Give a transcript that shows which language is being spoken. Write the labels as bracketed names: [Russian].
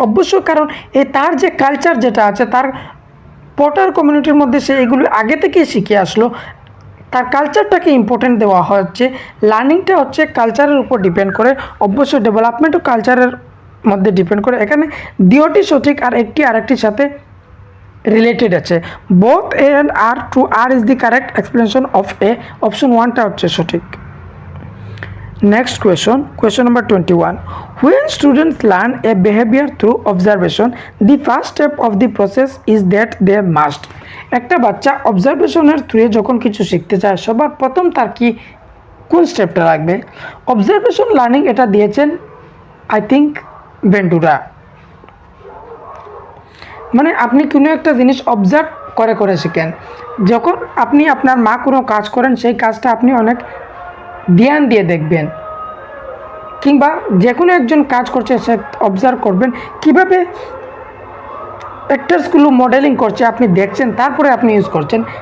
[Bangla] অবশ্য কারণ তার যে কালচার যেটা আছে, তার পটার কমিউনিটির মধ্যে সে এগুলো আগে থেকেই শিখে আসলো, তার কালচারটাকে ইম্পর্টেন্ট দেওয়া হচ্ছে। লার্নিংটা হচ্ছে কালচারের উপর ডিপেন্ড করে, অবশ্য ডেভেলপমেন্টও কালচারের মধ্যে ডিপেন্ড করে। এখানে দুটি সঠিক, আর একটি আরেকটির সাথে রিলেটেড আছে। [English] Both A and R true R is the correct explanation of A. [Bangla] Option 1টা হচ্ছে সঠিক। [English] Next question number 21. When students learn a behavior through observation, the first step of the process is that they must. [Bangla] একটা বাচ্চা অবজারভেশনের থ্রুয়ে যখন কিছু শিখতে চায়, সবার প্রথম তার কোন স্টেপটা লাগবে? অবজারভেশন লার্নিং এটা দিয়েছেন আই থিঙ্ক ভেন্টুরা। মানে আপনি কোনো একটা জিনিস অবজার্ভ করে শিখেন। যখন আপনি আপনার মা কোনো কাজ করেন, সেই কাজটা আপনি অনেক ধ্যান দিয়ে দেখবেন, কিংবা যে কোনো একজন কাজ করছে সে অবজার্ভ করবেন কীভাবে অ্যাক্টার্সগুলো মডেলিং করছে, আপনি দেখছেন, তারপরে আপনি ইউজ করছেন।